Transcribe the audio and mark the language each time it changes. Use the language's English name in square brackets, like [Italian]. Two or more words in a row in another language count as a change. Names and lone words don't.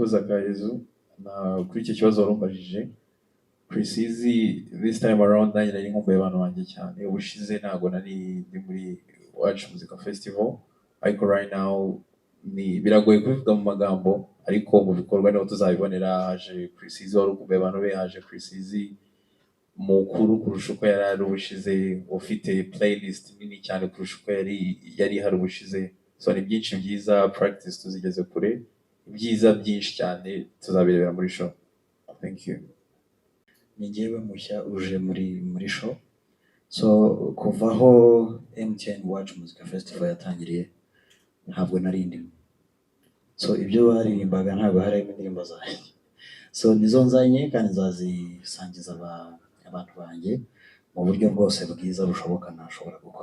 [Kinyarwanda] urakoze akayezu na kuri icyo kibazo warumbajije. Precizi [English] this time around [Kinyarwanda] nanjye nari nkumbuye abantu banjye cyane. Ubushize ntabwo nari ndi muri Iwacu Muzika Festival, ariko [English] right now [Kinyarwanda] ni biragoye kubivuga mu magambo, ariko mu bikorwa niho tuzabibonera. Haje Precizi wari ukumbuye abantu be, haje Precizi mukuru kurusha uko yari ari ubushize, ufite playlist nini cyane kurusha uko yari hari ubushize. So ni byinshi byiza, practice tuzigeze kure, ibyiza byinshi cyane tuzabirebera muri show. [English] Thank you. [Kinyarwanda] Ni njyewe mushya uje muri show. So kuva aho MTN Iwacu Muzika Festival yatangiriye ntabwo nari ndimo. So ibyo baririmbaga ntabwo harimo indirimbo zanjye. So nizo nzanye kandi nzazisangiza abantu banjye mu buryo bwose bwiza bushoboka nashobora gukora.